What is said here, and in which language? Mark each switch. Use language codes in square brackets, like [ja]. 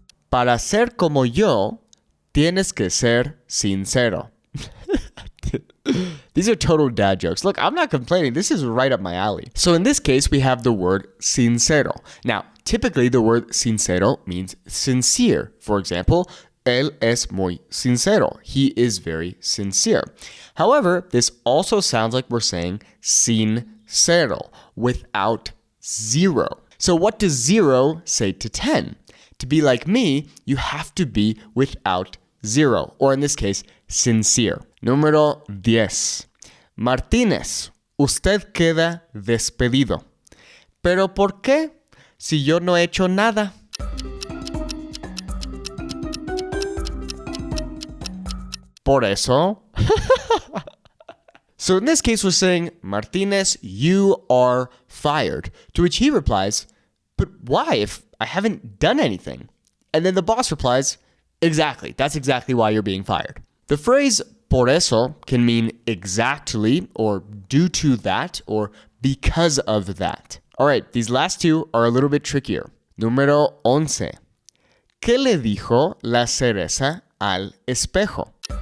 [es] Para ser como yo, tienes que ser sincero. [en] These are total dad jokes. Look, I'm not complaining. This is right up my alley. So in this case, we have the word sincero. Now, typically the word sincero means sincere. [es] For example, él es muy sincero. [en] He is very sincere. However, this also sounds like we're saying sincero without zero. So what does 0 say to 10? To be like me, you have to be without 0, or in this case, sincere. [es] Número 10. Martínez, usted queda despedido. ¿Pero por qué? Si yo no he hecho nada. Por eso. [en] So in this case, we're saying, Martínez, you are fired. To which he replies, but why if I haven't done anything? And then the boss replies, exactly. That's exactly why you're being fired. The phrase [es] por eso [en] can mean exactly, or due to that, or because of that. All right, these last two are a little bit trickier. [es] Número 11. ¿Qué le dijo la cereza al espejo?